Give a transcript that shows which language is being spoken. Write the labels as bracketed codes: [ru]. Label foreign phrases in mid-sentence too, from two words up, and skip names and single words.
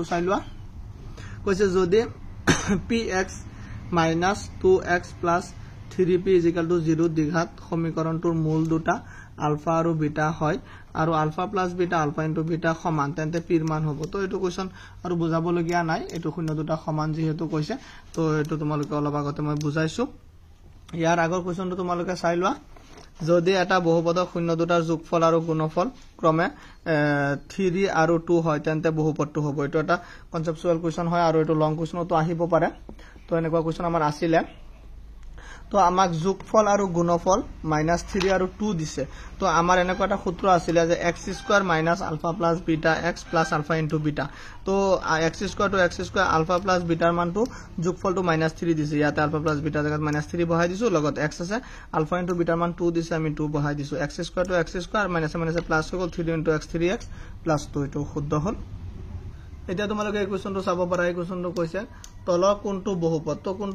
[as] চাই লোৱা কৈছে যদি px - 2x + 3p = 0 দ্বিঘাত সমীকৰণটোৰ মূল দুটা আলফা আৰু বিটা হয় আৰু [en] alpha plus beta alpha into beta [as] সমান তেন্তে p ৰ মান হ'ব তো এটো কোৱেশ্চন আৰু বুজাবলগীয়া নাই এটো শূন্য দুটা সমান যেহেতু কৈছে তো এটো তোমালোকে অলপ আগতে মই বুজাইছো ইয়াৰ আগৰ কোৱেশ্চনটো তোমালোকে চাই লোৱা যদি এটা বহুপদৰ শূন্য দুটাৰ যোগফল আৰু গুণফল ক্ৰমে 3 আৰু 2 হয় তেন্তে বহুপদটো হ'ব এটো এটা [en] conceptual question [as] হয় আৰু এটো [en] long question [as] আহিব পাৰে তো এনেকুৱা কোৱেশ্চন আমাৰ আছিল তো আমাক যোগফল আৰু গুণফল -3 আৰু 2 দিছে তো আমাৰ এনেকুৱা এটা সূত্ৰ আছিল যে x² - [en] alpha + beta x + alpha * beta [as] তো x² to x² [en] alpha + beta [as] ৰ মানটো যোগফলটো -3 দিছে ইয়াতে [en] alpha + beta [as] জাগাত -3 বহাই দিছো লগত x আছে [en] alpha * beta [as] ৰ মান 2 দিছে আমি 2 বহাই দিছো x² to x² - প্লাস হৈ গল 3 * x 3x + 2 এটো শুদ্ধ হল এতিয়া তোমালোকে এই কোৱেশ্চনটো চাব পাৰা এই কোৱেশ্চনটো কৈছে তলৰ কোনটো বহুপদ তো কোনটো